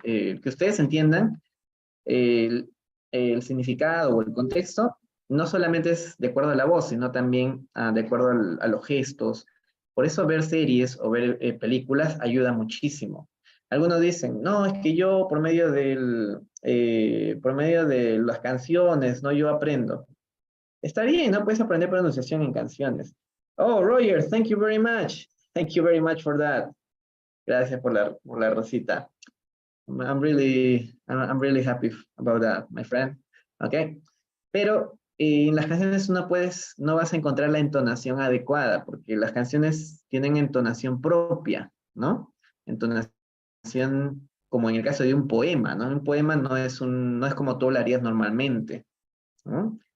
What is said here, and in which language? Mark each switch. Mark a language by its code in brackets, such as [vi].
[es] Que ustedes entiendan el significado o el contexto, no solamente es de acuerdo a la voz, sino también de acuerdo a los gestos. Por eso ver series o ver películas ayuda muchísimo. Algunos dicen, no, es que yo por medio de las canciones, no, yo aprendo. Está bien, ¿no? Puedes aprender pronunciación en canciones. [en] Oh, Roger, thank you very much. Thank you very much for that. [es] Gracias por la rosita. [en] I'm really happy about that, my friend. Okay. [es] Pero en las canciones no vas a encontrar la entonación adecuada, porque las canciones tienen entonación propia, ¿no? Entonación como en el caso de un poema, ¿no? Un poema no es como tú lo harías normalmente, ¿no?